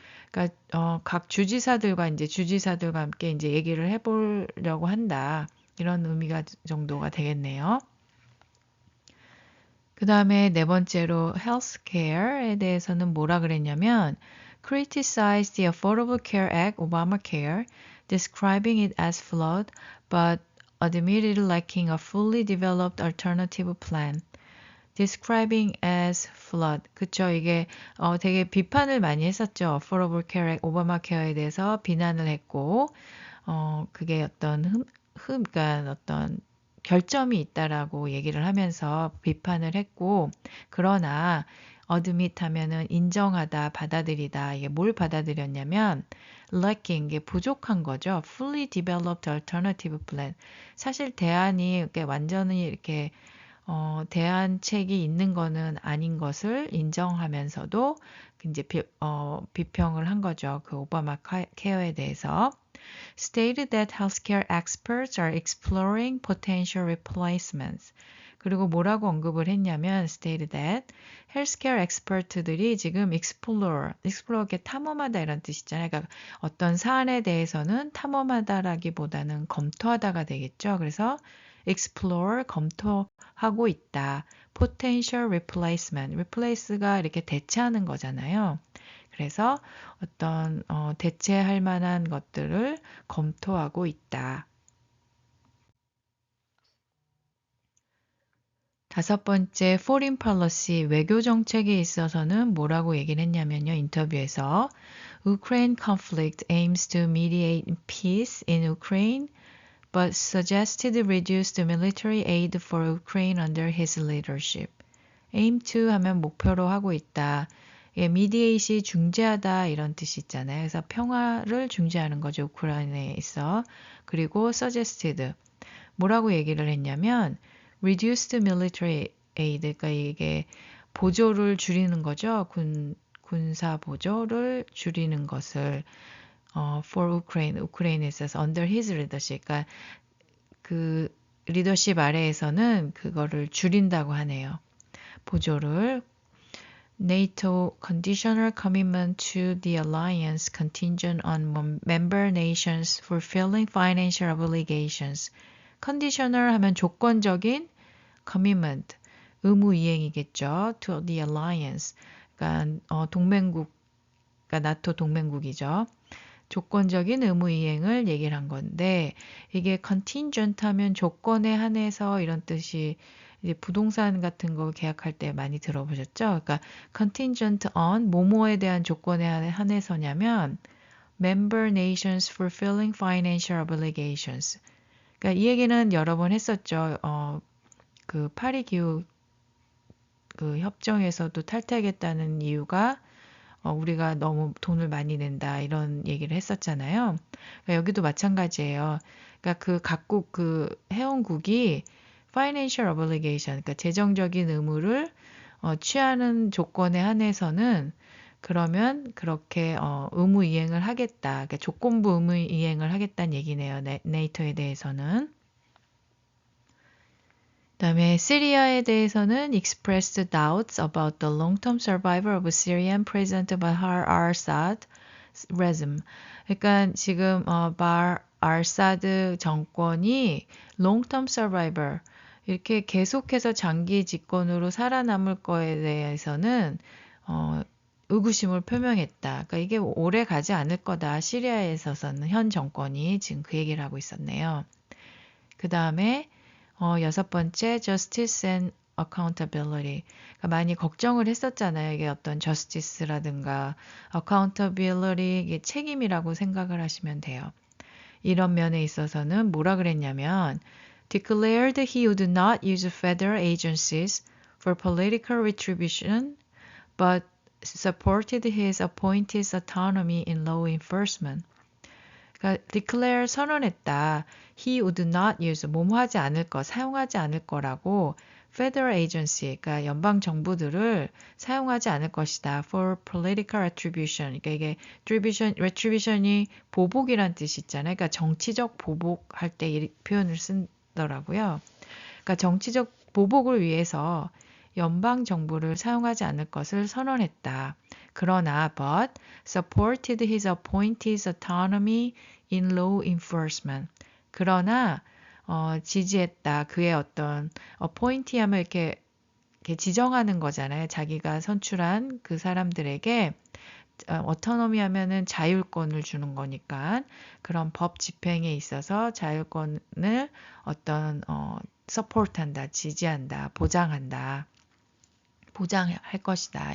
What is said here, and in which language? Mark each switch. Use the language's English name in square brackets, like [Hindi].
[Korean] 그러니까 각 주지사들과 함께 이제 얘기를 해보려고 한다. 이런 의미가 정도가 되겠네요. 그 다음에 네 번째로 healthcare에 대해서는 뭐라 그랬냐면 [English] criticize the Affordable Care Act, Obamacare, describing it as flawed, but admitted lacking a fully developed alternative plan. describing as flawed. [Korean] 그쵸. 이게 되게 비판을 많이 했었죠. Affordable Care Act, 오바마케어에 대해서 비난을 했고 그게 어떤 그러니까 어떤 결점이 있다라고 얘기를 하면서 비판을 했고 그러나 admit 하면은 인정하다, 받아들이다. 이게 뭘 받아들였냐면 lacking 이게 부족한 거죠. [English] fully developed alternative plan. [Korean] 사실 대안이 이렇게 완전히 이렇게 대안책이 있는 거는 아닌 것을 인정하면서도 이제 비평을 한 거죠. 그 오바마 케어에 대해서. [English] stated that healthcare experts are exploring potential replacements. [Korean] 그리고 뭐라고 언급을 했냐면 [English] stated that [Korean] healthcare expert들이 지금 explore게 탐험하다 이런 뜻이잖아요. 그러니까 어떤 사안에 대해서는 탐험하다라기보다는 검토하다가 되겠죠. 그래서 explore 검토하고 있다. [English] potential replacement. [Korean] replace가 이렇게 대체하는 거잖아요. 그래서 어떤 대체할 만한 것들을 검토하고 있다. 다섯 번째, foreign policy, 외교 정책에 있어서는 뭐라고 얘기를 했냐면요. 인터뷰에서 [English] Ukraine conflict aims to mediate peace in Ukraine, but suggested reduced military aid for Ukraine under his leadership. [Korean] aim to 하면 목표로 하고 있다. mediate이 중재하다 이런 뜻이 있잖아요. 그래서 평화를 중재하는 거죠. 우크라이나에 있어. 그리고 suggested 뭐라고 얘기를 했냐면 [English] reduced military aid [Korean] 그러니까 이게 보조를 줄이는 거죠. 군사 보조를 줄이는 것을 [English] for Ukraine, [Korean] 우크라이나에 있어서 [English] under his leadership [Korean] 그러니까 그 리더십 아래에서는 그거를 줄인다고 하네요. 보조를 [English] NATO conditional commitment to the alliance contingent on member nations fulfilling financial obligations. [Korean] conditional 하면 조건적인 commitment, 의무 이행이겠죠. [English] to the alliance. [Korean] 그러니까 동맹국, 그러니까 나토 동맹국이죠. 조건적인 의무 이행을 얘기를 한 건데 이게 contingent 하면 조건에 한해서 이런 뜻이 이제 부동산 같은 거 계약할 때 많이 들어보셨죠? 그러니까 contingent on 뭐뭐에 대한 조건에 한해서냐면 [English] member nations fulfilling financial obligations. [Korean] 그러니까 이 얘기는 여러 번 했었죠. 그 파리 기후 그 협정에서도 탈퇴하겠다는 이유가 우리가 너무 돈을 많이 낸다 이런 얘기를 했었잖아요. 그러니까 여기도 마찬가지예요. 그러니까 그 각국 그 회원국이 financial obligation, 그러니까 재정적인 의무를 취하는 조건에 한해서는 그러면 그렇게 의무 이행을 하겠다. 그러니까 조건부 의무 이행을 하겠다는 얘기네요. 네이토에 대해서는. 그다음에 시리아에 대해서는 [English] expressed doubts about the long-term survival of Syrian President Bashar al-Assad regime. [Korean] 그러니까 지금 바알 알사드 정권이 long-term survival 이렇게 계속해서 장기 집권으로 살아남을 거에 대해서는 의구심을 표명했다. 그러니까 이게 오래 가지 않을 거다. 시리아에 있어서는 현 정권이 지금 그 얘기를 하고 있었네요. 그 다음에 여섯 번째, justice and accountability. 그러니까 많이 걱정을 했었잖아요. 이게 어떤 justice라든가 accountability, 이게 책임이라고 생각을 하시면 돼요. 이런 면에 있어서는 뭐라 그랬냐면 [English] declared he would not use federal agencies for political retribution, but supported his appointees' autonomy in law enforcement. [Korean] 그러니까 declare 선언했다. [English] He would not use [Korean] 뭐뭐 하지 않을 거, 사용하지 않을 거라고 federal agency, 그러니까 연방 정부들을 사용하지 않을 것이다. [English] For political retribution. [Korean] 그러니까 이게 retribution이 보복이란 뜻이 있잖아요. 그러니까 정치적 보복할 때 이 표현을 쓰더라고요. 그러니까 정치적 보복을 위해서 연방 정부를 사용하지 않을 것을 선언했다. 그러나 [English] but supported his appointees' autonomy in law enforcement. [Korean] 그러나 지지했다. 그의 어떤 appointee 하면 이렇게 지정하는 거잖아요. 자기가 선출한 그 사람들에게 autonomy 하면은 자율권을 주는 거니까 그런 법 집행에 있어서 자율권을 어떤 support한다, 지지한다, 보장할 것이다.